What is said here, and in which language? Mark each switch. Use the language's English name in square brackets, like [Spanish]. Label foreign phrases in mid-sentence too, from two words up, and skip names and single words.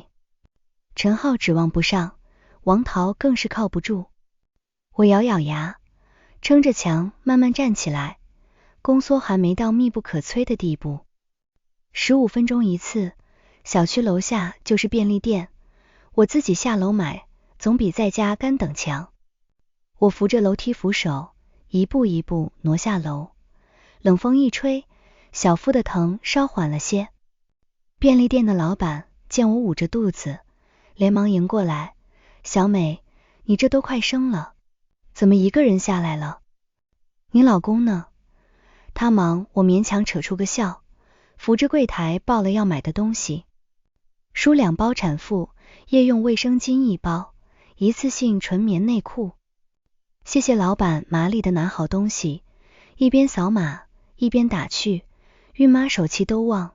[Chinese] 陳浩指望不上，王桃更是靠不住。我咬咬牙，撐着牆慢慢站起來，宮縮還沒到密不可摧的地步。15分鐘一次，小區樓下就是便利店，我自己下樓買，總比在家乾等強。我扶着楼梯扶手，一步一步挪下樓，冷風一吹，小腹的疼稍緩了些。便利店的老板見我捂着肚子，連忙迎過來：小美，你這都快生了，怎麼一個人下來了？你老公呢？他忙，我勉強扯出個笑，扶着櫃檯報了要買的東西，輸2包產婦夜用衛生巾1包，一次性純棉內褲。謝謝老板麻利的拿好東西，一邊掃碼一邊打趣：孕媽手氣都旺。